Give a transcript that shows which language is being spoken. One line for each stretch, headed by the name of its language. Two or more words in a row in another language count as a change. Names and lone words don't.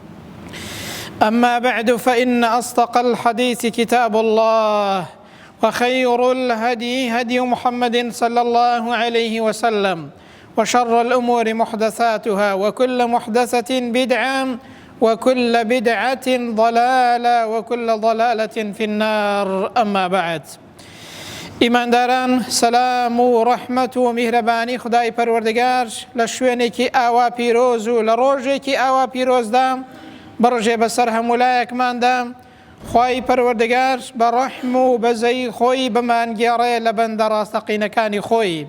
Arabic: أما بعد، فإن أصدق الحديث كتاب الله، وخير الهدي هدي محمد صلى الله عليه وسلم، وشر الأمور محدثاتها، وكل محدثة بدعة، وكل بدعة ضلالة، وكل ضلالة في النار. أما بعد،
Central Kurdish: ئیمانداران، سەلام و ڕەحمەت و میهرەبانی خودای پەروەردگار لە شوێنێکی ئاوا پیرۆز و لە ڕۆژێکی ئاوا پیرۆزدا بڕژێ بەسەر هەموو لایەکماندا. خوای پەروەردگار بە ڕەحم و بەزەی خۆی بمانگێڕێ لە بەندە ڕاستەقینەکانی خۆی.